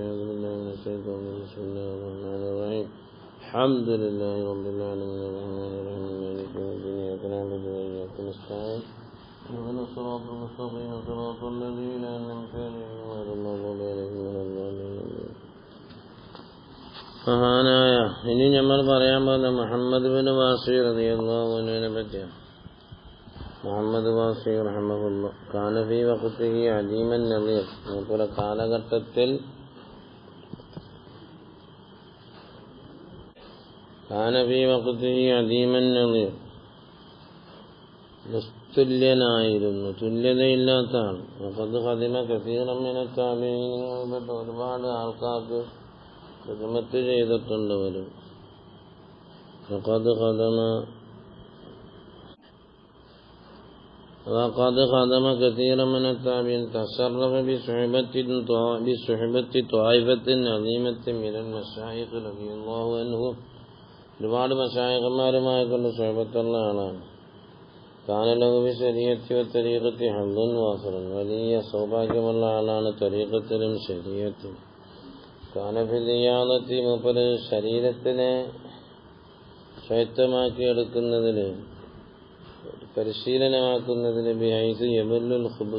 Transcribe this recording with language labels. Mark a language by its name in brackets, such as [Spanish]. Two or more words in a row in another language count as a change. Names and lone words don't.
[Arabic] أعوذ بالله من الشيطان الرجيم. بسم الله الرحمن الرحيم. الحمد لله رب العالمين الرحمن الرحيم مالك يوم الدين إياك نعبد وإياك نستعين اهدنا الصراط المستقيم صراط الذين أنعمت عليهم غير المغضوب عليهم ولا الضالين. [Malayalam] മഹാനായ ഇനി നമ്മൾ പറയാൻ പോകുന്ന മുഹമ്മദ് ബിൻ വാസി റളിയല്ലാഹു അൻഹുവിനെ പറ്റിയാണ്. [Arabic] محمد واسع رحمه الله كان في وقته عديم النظير. [Malayalam] മൂപ്പര കാലഘട്ടത്തിൽ നിസ്തുല്യനായിരുന്നു, തുല്യതയില്ലാത്ത ആൾ. ഒരുപാട് ആൾക്കാർക്ക് ഖിദ്മത്ത് ചെയ്തിട്ടുണ്ട്. [Arabic] وقد خدم كثيرا من التابعين تصرف بصحبة طائفة عظيمة من المشايخ رضي الله عنهم. [Malayalam] ഒരുപാട് മശായിഖന്മാരുമായി കൊണ്ട് സുഹബത്തുള്ള ആളാണ്. [Arabic] كان له شريعة وطريقة حظ وافر. [Malayalam] വലിയ സൗഭാഗ്യമുള്ള ആളാണ് തരീഖത്തിലും ശരീഅത്തിലും. [Arabic] كان في رياضة. [Malayalam] മൂപ്പര് ശരീരത്തിനെ ശൈത്യമാക്കി എടുക്കുന്നതിൽ, പരിശീലനമാക്കുന്നതിൽ [Arabic] بحيث يبل الخبز.